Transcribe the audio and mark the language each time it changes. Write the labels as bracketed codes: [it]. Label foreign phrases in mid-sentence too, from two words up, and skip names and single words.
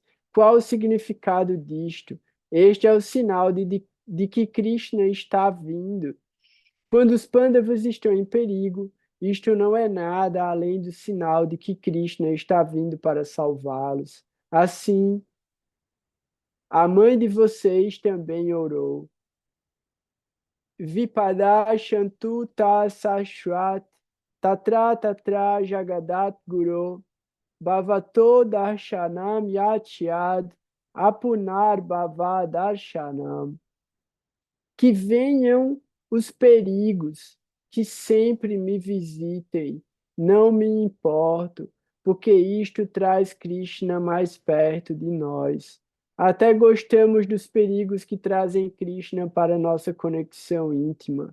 [pt] Qual o significado disto? Este é o sinal de que Krishna está vindo. Quando os Pandavas estão em perigo, isto não é nada além do sinal de que Krishna está vindo para salvá-los. Assim, a mãe de vocês também orou. [sa] Vipada Shantu Ta Sashwat Tatra Tatra Jagadat Guru Bhavato Darshanam Yatyad Apunar Bhava Darshanam. [pt] Que venham os perigos, que sempre me visitem, não me importo, porque isto traz Krishna mais perto de nós. Até gostamos dos perigos que trazem Krishna para nossa conexão íntima.